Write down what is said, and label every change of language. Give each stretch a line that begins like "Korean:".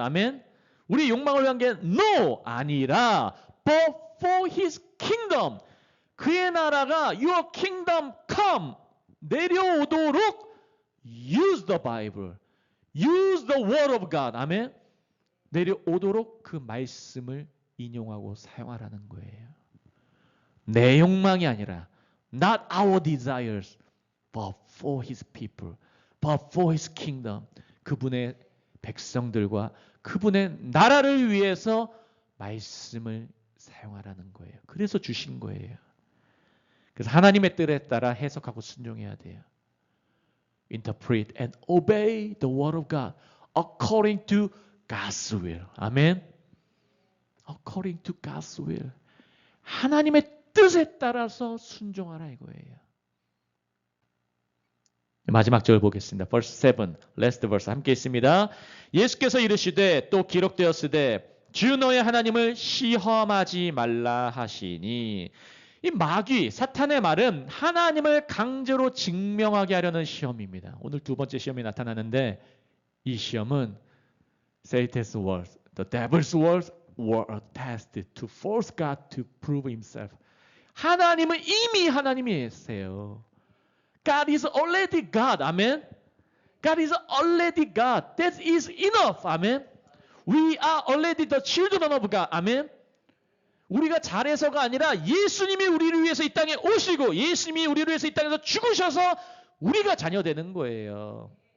Korean: 아멘. 우리의 욕망을 위한 게 no 아니라
English: but for his kingdom.
Korean: 그의 나라가
English: your kingdom come
Korean: 내려오도록
English: use the Bible. use the word of God. 아멘.
Korean: 내려오도록 그 말씀을 인용하고 사용하라는 거예요. 내 욕망이 아니라
English: not our desires but for his people. but for his kingdom.
Korean: 그분의 백성들과 그분의 나라를 위해서 말씀을 사용하라는 거예요. 그래서 주신 거예요. 그래서 하나님의 뜻에 따라 해석하고 순종해야 돼요.
English: Interpret and obey the word of God according to God's will. 아멘. According to God's will.
Korean: 하나님의 뜻에 따라서 순종하라 이거예요. 마지막 절 보겠습니다.
English: verse 7, last verse
Korean: 함께 있습니다. 예수께서 이르시되 또 기록되었으되 주 너의 하나님을 시험하지 말라 하시니. 이 마귀, 사탄의 말은 하나님을 강제로 증명하게 하려는 시험입니다. 오늘 두 번째 시험이 나타나는데 이 시험은
English: Satan's words, the devil's words were a test to force God to prove himself.
Korean: 하나님은 이미 하나님이세요.
English: God is already God. 아멘. God is already God. That is enough. 아멘. We are already the children of God.
Korean: 아멘. 우리가 잘해서가 아니라 예수님이 우리를 위해서 이 땅에 오시고 예수님이 우리를 위해서 이 땅에서 죽으셔서 우리가 자녀 되는 거예요.